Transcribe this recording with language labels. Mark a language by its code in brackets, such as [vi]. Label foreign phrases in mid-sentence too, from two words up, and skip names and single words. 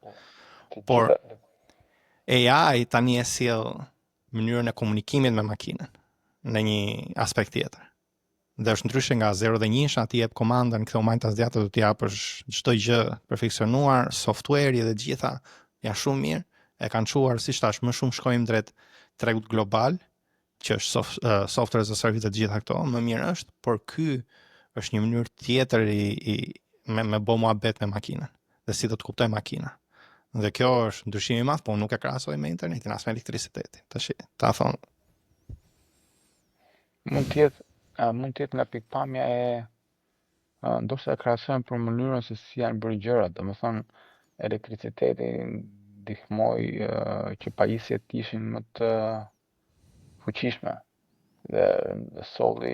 [sq] Por AI tani e sjell mënyrën e komunikimit me makinën në një aspekt tjetër. Dhe është ndryshe nga 0 dhe 1, ti jep komandën, këto majtas djata do t'i japësh çdo gjë perfeksionuar, software-i dhe gjitha janë shumë mirë, e kanë çuar siç thash, më shumë shkojmë drejt tregut global, që është [en] software as a service [sq] dhe gjitha këto, më mirë është, por ky është një mënyrë tjetër me bo muhabet me makinën, dhe si do të kuptoj makina. Dhe kjo është ndryshimi i madh, po nuk e krahasoj me internetin, as me elektricitetin. Tash ta thon. Mund të jetë nga pikpamja e ndoshta e krahasojmë për mënyrën se si janë bërë gjërat, domethënë elektriciteti ndihmoi që pajisjet ishin më të fuqishme dhe solli